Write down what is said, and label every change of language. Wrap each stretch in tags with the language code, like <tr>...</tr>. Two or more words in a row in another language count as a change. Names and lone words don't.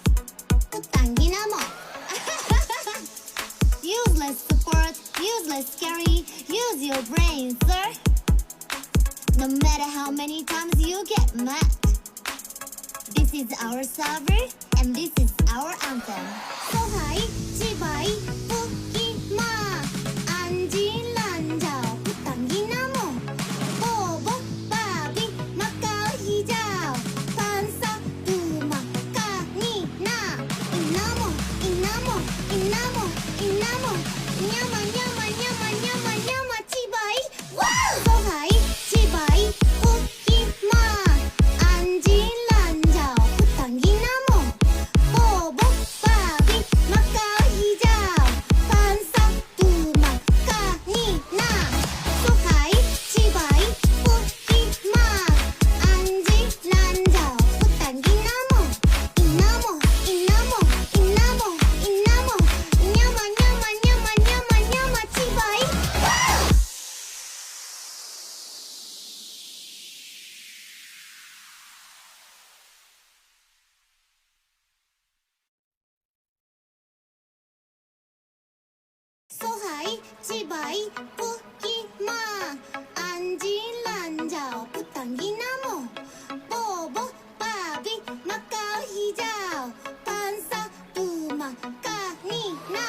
<en>Useless support, useless scary, use your brain, sir. No matter how many times you get mad. This is our server, and this is our anthem.</en> <ms>So high, chibai, puki ma, anji lanjao,</ms> <tl>putangi namo,</tl> <ms>bobo, babi, makau hijau, pansa, tuma,</ms> <nan>kani na,</nan> <ms>inamo, inamo, inamo, inamo, nyama, nyama, nyama, nyama, nyama, chibai. Wow! So high, chibai, puki ma, anji lanjao,</ms> <tl>putangi namo,</tl> <ms>bobo, babi, makau hijau, pansa, tuma,</ms> <nan>kani na.</nan> <ms>So high, chibai, puki ma, anji lanjao,</ms> <tl>putangi namo,</tl> <ms>inamo, inamo, inamo, inamo, nyama, nyama, nyama, nyama, nyama, chibai. Wow! So high, chibai, puki ma, anji lanjao,</ms> <tl>putangi namo,</tl> <ms>bobo, babi, makau hijau, pansa, tuma,</ms> <nan>kani na.</nan>